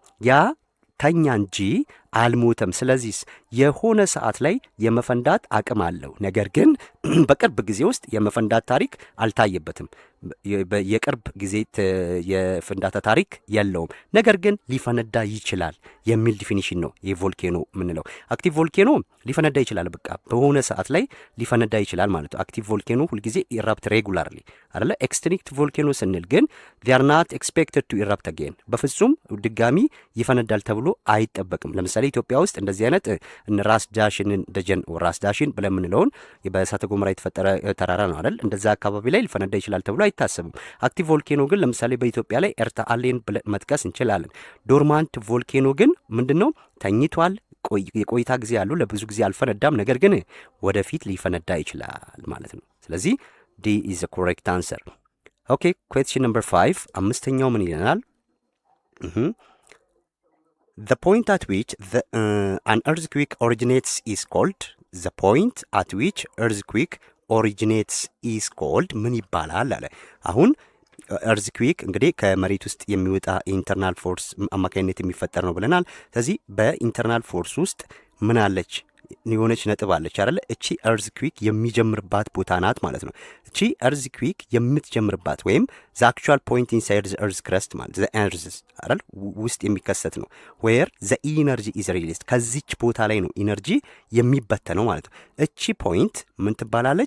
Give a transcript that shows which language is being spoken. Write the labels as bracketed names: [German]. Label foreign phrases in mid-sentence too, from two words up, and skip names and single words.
[Amharic] ያ ተኛ እንጂ አልሞተም። ስለዚህ የሆነ ሰዓት ላይ የመፈንዳት አቅም አለው። ነገር ግን በቅርብ ጊዜ ውስጥ የመፈንዳት ታሪክ አልታየበትም። የቅርብ ጊዜ የፍንዳታ ታሪክ የለውም። ነገር ግን ሊፈነዳ ይችላል የሚል ዲፊኒሽን ነው የቮልኬኖ የምንለው። [English] active volcano [Amharic] ሊፈነዳ ይችላል፣ በቃ በሆነ ሰዓት ላይ ሊፈነዳ ይችላል ማለት ነው። [English] active volcano [Amharic] ሁልጊዜ [English] erupt regularly [Amharic] አይደለ? [English] extinct volcano [Amharic] ስንል ግን [English] they are not expected to erupt again [Amharic] በፍጹም ድጋሚ ይፈነዳል ተብሎ አይጠበቅም። ለምሳሌ ኢትዮጵያ ውስጥ እንደዚህ አይነት ራስ ዳሽንን ደጀን ራስ ዳሽን ብለን የምንለውን በእሳተ ገሞራ የተፈጠረ ተራራ ነው አይደል? እንደዛ አካባቢ ላይ ሊፈነዳ ይችላል ተብሎ አይታሰብም። [English] active volcano [Amharic] ግን ለምሳሌ በኢትዮጵያ ላይ ኤርታ አሌን ብለን መጥቀስ እንችላለን። [English] dormant volcano [Amharic] ግን ምንድነው? ተኝቷል፣ የቆይታ ጊዜ ያለው ለብዙ ጊዜ አልፈነዳም፣ ነገር ግን ወደፊት ሊፈነዳ ይችላል ማለት ነው። ስለዚህ [English] D is the correct answer። okay question number 5 [Amharic] አምስተኛው ምን ይለናል? [English] The point at which an earthquake originates is called [Amharic] the point at which earthquake originates is called ምን ይባላል አለ። አሁን እርዝክዊክ እንግዲህ ከመሬት ውስጥ የሚወጣ [English] internal force [Amharic] አማካኝነት የሚፈጠር ነው ብለናል። ስለዚህ በኢንተርናል ፎርስ ውስጥ ምን አለች? የሆነች ነጥብ አለች አይደለ? እቺ እርዝክዊክ የሚጀምርባት ቦታ ናት ማለት ነው። እቺ እርዝክዊክ የምትጀምርባት ወይም [English] the actual point inside the earth crust [Amharic] ማለት [English] the earth [Amharic] አይደል ውስጥ የሚከሰት ነው። [English] where the energy is released [Amharic] ከዚች ቦታ ላይ ነው ኢነርጂ የሚበተነው ማለት ነው። እቺ ፖይንት ምን ትባላለች?